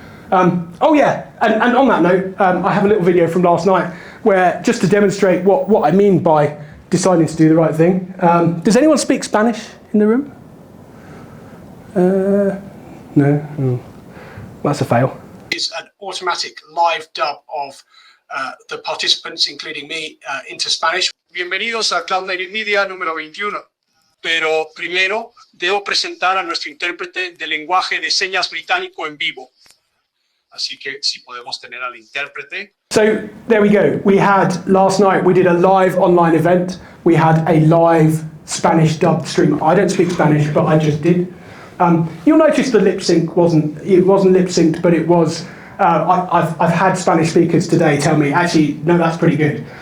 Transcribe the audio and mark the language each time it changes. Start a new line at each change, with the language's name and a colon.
English: Oh yeah, and on that note, I have a little video from last night where, just to demonstrate what I mean by deciding to do the right thing. Does anyone speak Spanish in the room? No? Oh. That's a fail. Is an automatic live dub of the participants, including me, into Spanish.
Spanish: Bienvenidos a Cloud Native Media número 21. Pero primero debo presentar a nuestro intérprete de lenguaje de señas británico en vivo. Así que si podemos tener al intérprete.
English: So there we go. We had last night. We did a live online event. We had a live Spanish dubbed stream. I don't speak Spanish, but I just did. You'll notice the lip sync wasn't lip synced, but it was. I've had Spanish speakers today tell me, actually, no, that's pretty good.